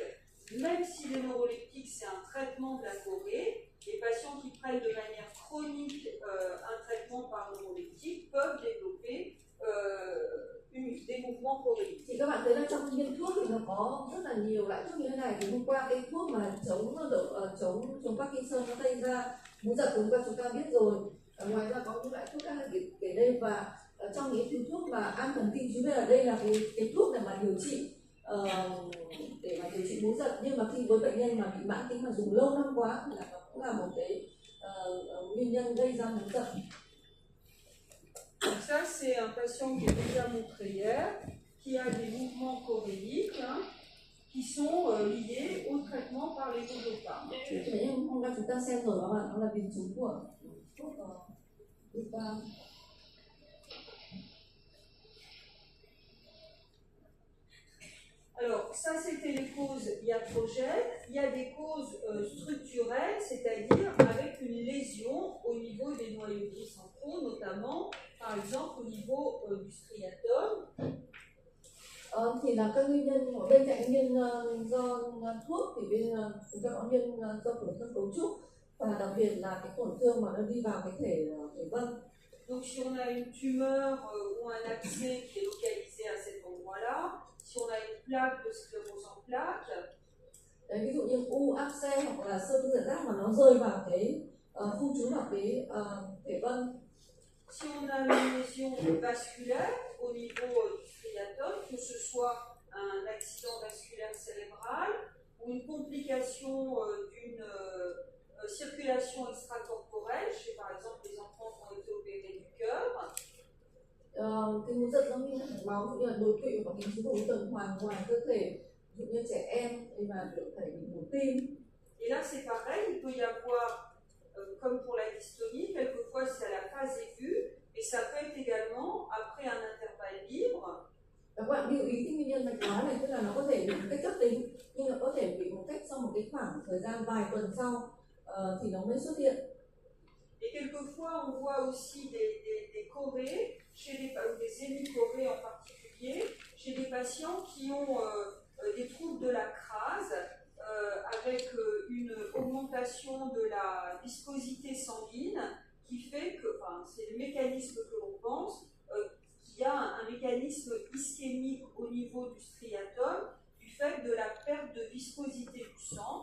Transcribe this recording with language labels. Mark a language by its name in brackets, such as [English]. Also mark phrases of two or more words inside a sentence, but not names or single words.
[French] Même si les neuroleptiques c'est un traitement de la chorée, les patients qui prennent de manière chronique un traitement par neuroleptique peuvent développer des mouvements choréiques. [Vietnamese] Thì các bạn thấy là trong viên thuốc thì nó có rất là nhiều loại thuốc như thế này. Thì hôm qua cái thuốc mà chống Parkinson nó gây ra múa giật chúng ta biết rồi. Ngoài ra có những loại thuốc khác kể đây, và trong những thứ thuốc mà an thần kinh, chúng biết là đây là cái thuốc để mà điều trị múa giật, nhưng mà khi với bệnh nhân mà bị mãn tính mà dùng lâu năm quá thì nó cũng là một cái nguyên nhân gây ra múa giật. [French] Donc ça, c'est un patient qui est déjà montré hier, qui a des mouvements choréiques qui sont liés au traitement par les dopamines. [Vietnamese] Thế nhưng hôm nay chúng ta xem rồi các bạn, nó là biến chứng của thuốc dopamine. [French] Alors, ça c'était les causes iatrogènes. Il y a des causes structurelles, c'est-à-dire avec une lésion au niveau des noyaux gris centraux, notamment, par exemple, au niveau du striatum. [Vietnamese] Thì là các nguyên nhân bên cạnh nguyên do thuốc thì chúng ta có nguyên do tổn thương cấu trúc, và đặc biệt là cái tổn thương mà nó đi vào cái thể vân. [French] Donc si on a une tumeur ou un accès qui est localisé à cet endroit-là, si on a une plaque de sclérose en plaques, [Vietnamese] đấy, ví dụ như u áp xe hoặc là sơ tử giác mà nó rơi vào cái khu trú vào cái thể vân. [French] Si on a une lésion vasculaire au niveau du striatum, que ce soit un accident vasculaire cérébral ou une complication d'une circulation extracorporelle, chez par exemple les enfants qui ont été opérés du cœur. [Vietnamese] Cái múa giật giống như mạch máu, như là đột quỵ hoặc những chứng tuần hoàn ngoài cơ thể, ví dụ như trẻ em thì mà có thể bị mổ tim. [French] Et là c'est pareil, il peut y avoir, comme pour la dystonie, quelquefois c'est à la phase aiguë, et ça peut être également après un intervalle libre. [Vietnamese] Các bạn lưu ý cái nguyên nhân mạch máu này, tức là nó có thể bị một cách cấp tính, nhưng nó có thể bị một cách sau một cái khoảng thời gian vài tuần sau thì nó mới xuất hiện. [French] Et quelquefois on voit aussi des chorées, ou des hémichorées en particulier, chez des patients qui ont des troubles de la crase, avec une augmentation de la viscosité sanguine, qui fait que, c'est le mécanisme que l'on pense, qu'il y a un mécanisme ischémique au niveau du striatum, du fait de la perte de viscosité du sang.